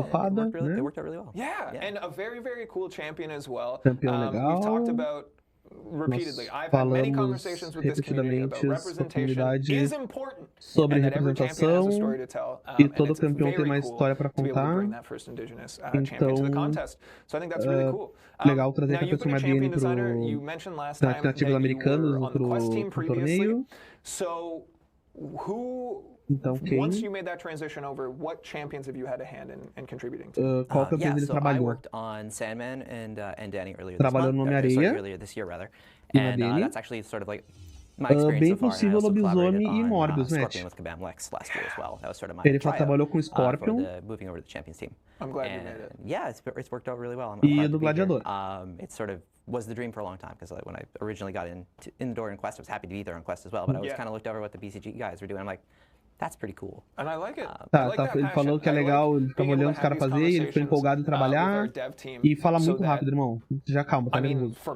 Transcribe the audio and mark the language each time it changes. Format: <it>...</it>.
<en>It worked out really well. Yeah, and a very, very cool champion as well.</en> <pt>Campeão legal.</pt> <en>We've talked about repeatedly. I've had many conversations with this community about representation is important,</en> <pt>sobre</pt> <en>and that every champion has a story to tell.</en> <pt>E todo campeão tem uma história para contar. Então,</pt> <en>So I think that's really cool.</en> <pt>Legal trazer a pessoa Dani para nativos americanos pro torneio.</pt> <en>So who</en> <pt>Então, quem?</pt> <en>Once you made that transition over, what champions have you had a hand in contributing to?</en> <pt>Qual campeão ele trabalhou?</pt> <en>I worked on Sandman and Danny earlier</en> <pt>Trabalhou no Homem-Areia.</pt> <en>Earlier this year, rather. And that's actually sort of like my experience</en> <pt>bem</pt> <en>so far.</en> <pt>Possível Lobisomem e Morbius, né?</pt> <en>With Kabam last year as well. That was sort of my</en> <pt>ele trabalhou com Scorpion.</pt> <en>Moving over to the Champions team. I'm glad you made it. Yeah, it's worked out really well.</en> <pt>E do Gladiador.</pt> <en>It sort of was the dream for a long time because when I originally got in the door in Quest, I was happy to be there in Quest as well. But I was kind of looked over what the BCG guys were doing. I'm like, that's pretty cool. And I like it.</en> <pt>Ele falou que é legal, ele ficava olhando os caras fazer, ele ficou empolgado em trabalhar e fala muito rápido, irmão. Já calma, tá nervoso.</pt>